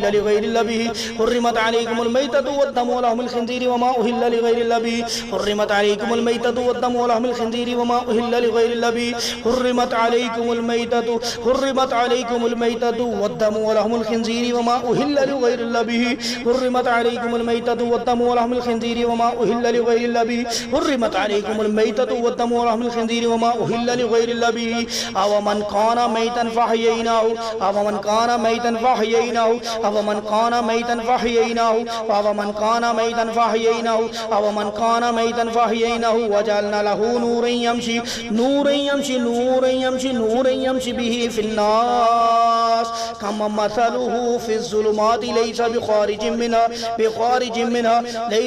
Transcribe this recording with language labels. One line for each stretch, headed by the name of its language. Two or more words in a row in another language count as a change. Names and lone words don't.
Arabic: لغير الله به حرمت عليكم الميتة والدم ولحم الخنزير وما أهل لغير الله به حرمت عليكم الميتة والدم ولحم الخنزير وما أهل لغير الله به حرمت عليكم الميتة حرمت عليكم الميتة والدم ولحم الخنزير وما أهل لغير الله به حرمت عليكم الميتة والدم ولحم الخنزير وما أهل لغير الله به حرمت عليكم الميتة والدم و لحم الخنزير وما أهل لغير الله به أومن كان ميتا فأحييناه أومن كان ميتا فأحييناه أومن كان ميتا فأحييناه أومن كان ميتا فأحييناه أومن كان ميتا فأحييناه وجعلنا له نورا يمشي نورا يمشي نورا يمشي نورا يمشي به في الناس كمن مثله في الظلمات ليس بخارج منها